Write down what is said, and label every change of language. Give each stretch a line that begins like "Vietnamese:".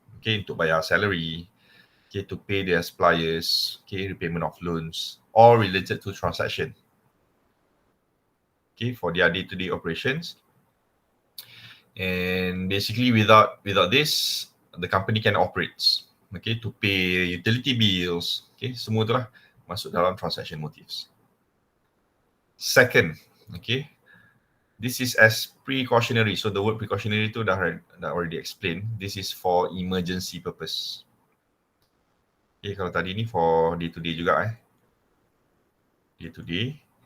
English: Okay,
Malay: untuk bayar
English: salary, okay, to pay their suppliers, okay, repayment of loans, all related to transaction. Okay, for their day-to-day operations. And basically without this, the company can operate. Okay, to pay utility bills.
Malay: Okay, semua tu lah masuk dalam
English: transaction motives. Second, okay, this is as precautionary. So the word precautionary
Malay: tu dah
English: already explained. This is for emergency purpose. Okay,
Malay: kalau tadi ni
English: for day to day juga day to day.